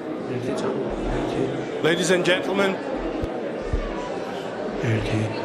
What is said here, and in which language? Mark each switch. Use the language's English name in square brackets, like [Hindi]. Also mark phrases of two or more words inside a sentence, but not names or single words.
[Georgian] ერთი წამო. ერთი. [English] Ladies and gentlemen, [Georgian] ერთი.